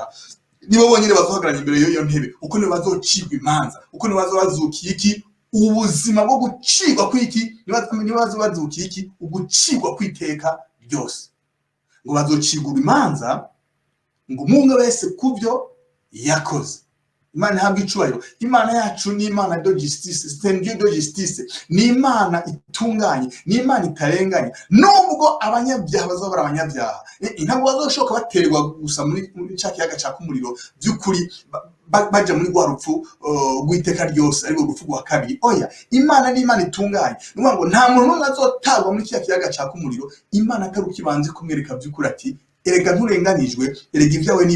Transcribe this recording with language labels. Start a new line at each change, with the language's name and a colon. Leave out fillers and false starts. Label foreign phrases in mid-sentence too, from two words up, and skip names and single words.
Rundi: Nibo bonyine bazohagarara imbere y'iyo ntebe, uko nibo bazocibwa imanza, uko nibo bazobazukiye iki ubuzima bwo gucibwa kw'iki, niba bazukiye iki ugucibwa kw'iteka ryose. Ngo bazocibwa imanza, ngo umwe wese kubyo yakoze. Imana ihabwe icubahiro. Imana yacu ni Imana
French: de justice, c'est un Dieu de justice.
Rundi: Ni Imana itunganye, ni Imana itarenganya. Nubwo abanyabyaha bazobara abanyabyaha, ntabwo bazoshoka baterwa gusa muri cya kiyaga cyaka umuriro by'ukuri baja muri rwa rupfu rw'iteka ryose, ariko urupfu rwa kabiri. Oya, Imana ni Imana itunganye. Nuvuga ngo nta muntu n'umwe azotagwa muri cya kiyaga cyaka umuriro Imana ataruka ibanze kumwereka by'ukuri ati erega nturenganijwe, erega ibyawe n'ibi.